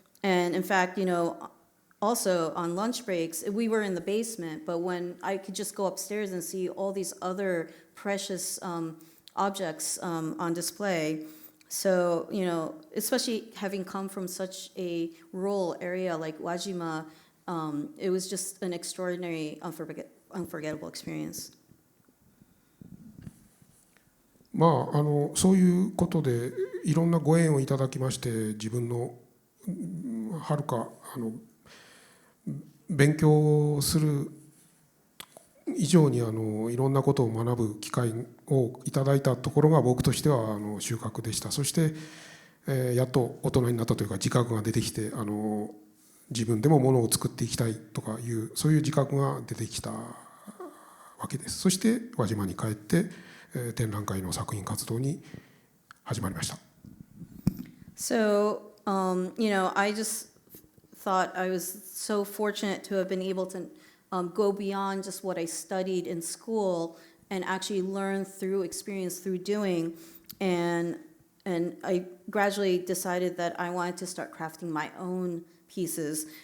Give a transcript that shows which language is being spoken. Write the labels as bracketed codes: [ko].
[en] And in fact, also on lunch breaks, we were in the basement, but when I could just go upstairs and see all these other precious objects on display. So, especially having come from such a rural area like Wajima, it was just an extraordinary, unforgettable experience. [ja] そういうことでいろんなご縁をいただきまして、自分のはるか勉強する以上にいろんなことを学ぶ機会をいただいたところが僕としては収穫でした。そして、やっと大人になったというか自覚が出てきて自分でもものを作っていきたいとかいうそういう自覚が出てきたわけです。そして輪島に帰って展覧会の作品活動に始まりました。 [en] So, I just thought I was so fortunate to have been able to go beyond just what I studied in school and actually learn through experience, through doing. And I gradually decided that I wanted to start crafting my own pieces.